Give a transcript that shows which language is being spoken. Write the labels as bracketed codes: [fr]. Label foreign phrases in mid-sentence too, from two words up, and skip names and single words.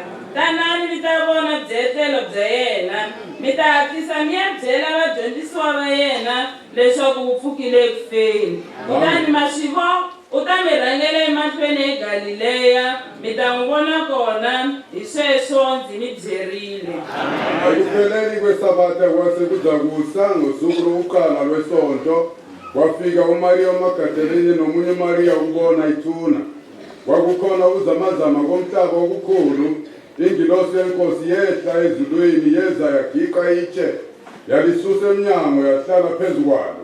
[ts] Tanani mi ta vona byetlelo bya yena, mi ta hatlisa mi ya byela vadyondzisiwa va yena leswaku u pfukile ekufeni. Kutani maswivo u ta mi rhangela emahlweni eGalileya, mi ta n'wi vona kona, hi sweswo ndzi mi byerile. [nd] Ekupheleni kwesabata kwasekudzakusa ngosuku lokuqala lwesonto, wafika uMaria Magadalena nomunye Maria ukubona ithuna. Kwakukhona uzamazama komhlaba okukhulu, ingilosi yenkosi yehla ezulwini yeza yagiqa itshe, yalisusa emnyango yahlala phezu kwalo.